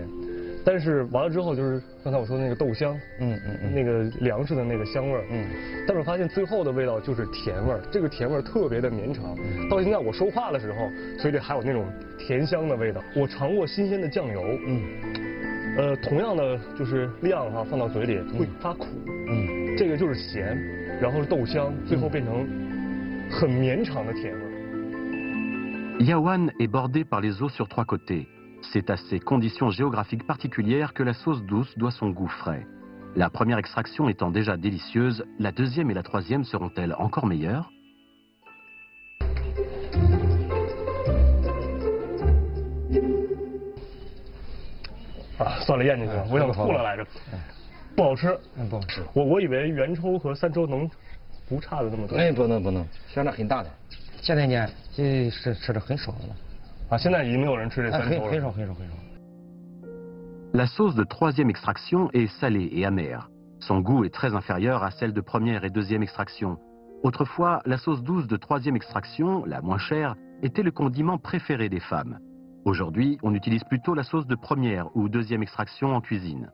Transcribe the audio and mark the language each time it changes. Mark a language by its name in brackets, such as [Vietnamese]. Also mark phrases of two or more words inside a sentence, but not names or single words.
[Chinese] 但是完了之后，就是刚才我说的那个豆香，那个粮食的那个香味儿，但是我发现最后的味道就是甜味儿，这个甜味儿特别的绵长。到现在我说话的时候，嘴里还有那种甜香的味道。我尝过新鲜的酱油，同样的就是量哈，放到嘴里会发苦，这个就是咸，然后是豆香，最后变成。 [French] Yaowan est bordé par les eaux sur 3 côtés. C'est à ces conditions géographiques particulières que la sauce douce doit son goût frais. La première extraction étant déjà délicieuse, la deuxième et la troisième seront-elles encore meilleures? [Chinese] 算了，咽进去了，我想吐了来着，不好吃，不好吃。我以为圆抽和3抽能。 不差的那么多，不能，相差很大的。现在呢，吃的很少了。啊，现在已经没有人吃这3抽了。很少。 [French] La sauce de troisième extraction est salée et amère. Son goût est très inférieur à celle de première et deuxième extraction. Autrefois, la sauce douce de troisième extraction, la moins chère, était le condiment préféré des femmes. Aujourd'hui, on utilise plutôt la sauce de première ou deuxième extraction en cuisine.